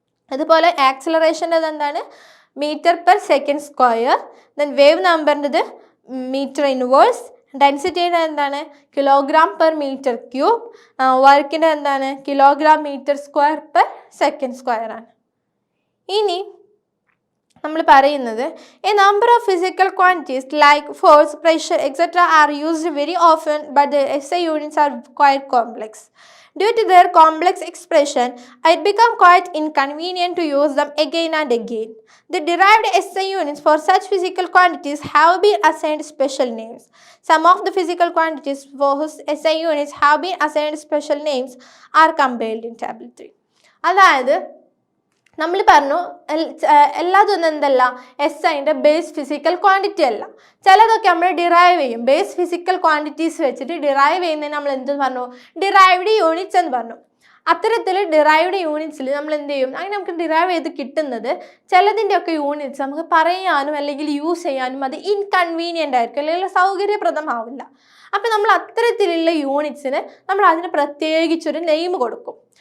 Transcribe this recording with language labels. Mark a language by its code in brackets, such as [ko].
[ml] അതുപോലെ ആക്സിലറേഷൻ്റെത് എന്താണ്, metre per second square, then wave നമ്പറിൻ്റെത് metre inverse, ഡെൻസിറ്റിയുടെ എന്താണ് കിലോഗ്രാം പെർ മീറ്റർ ക്യൂബ്, വർക്കിൻ്റെ എന്താണ് kilogram metre square per second square ആണ്. [en] ഇനി നമ്മൾ പറയുന്നത് a number of physical quantities like force, pressure etcetera are used very often but the SI units are quite complex. Due to their complex expression, it becomes quite inconvenient to use them again and again. The derived SI units for such physical quantities have been assigned special names. Some of the physical quantities for whose SI units have been assigned special names are compiled in Table 3. [ml] അതായത് നമ്മൾ പറഞ്ഞു എല്ലാതൊന്നും എന്തല്ല SIൻ്റെ base physical quantity അല്ല. ചിലതൊക്കെ നമ്മൾ derive ചെയ്യും, base physical quantities വെച്ചിട്ട് derive ചെയ്യുന്നതിന് നമ്മൾ എന്ത് പറഞ്ഞു, ഡിറൈവ്ഡ് യൂണിറ്റ്സ് എന്ന് പറഞ്ഞു. അത്തരത്തിൽ ഡിറൈവ്ഡ് യൂണിറ്റ്സിൽ നമ്മൾ എന്ത് ചെയ്യും, അങ്ങനെ നമുക്ക് ഡിറൈവ് ചെയ്ത് കിട്ടുന്നത് ചിലതിൻ്റെയൊക്കെ യൂണിറ്റ്സ് നമുക്ക് പറയാനും അല്ലെങ്കിൽ യൂസ് ചെയ്യാനും അത് ഇൻകൺവീനിയൻ്റ് ആയിരിക്കും അല്ലെങ്കിൽ സൗകര്യപ്രദമാവില്ല. അപ്പം നമ്മൾ അത്തരത്തിലുള്ള യൂണിറ്റ്സിന് നമ്മൾ അതിന് പ്രത്യേകിച്ചൊരു നെയിം കൊടുക്കും.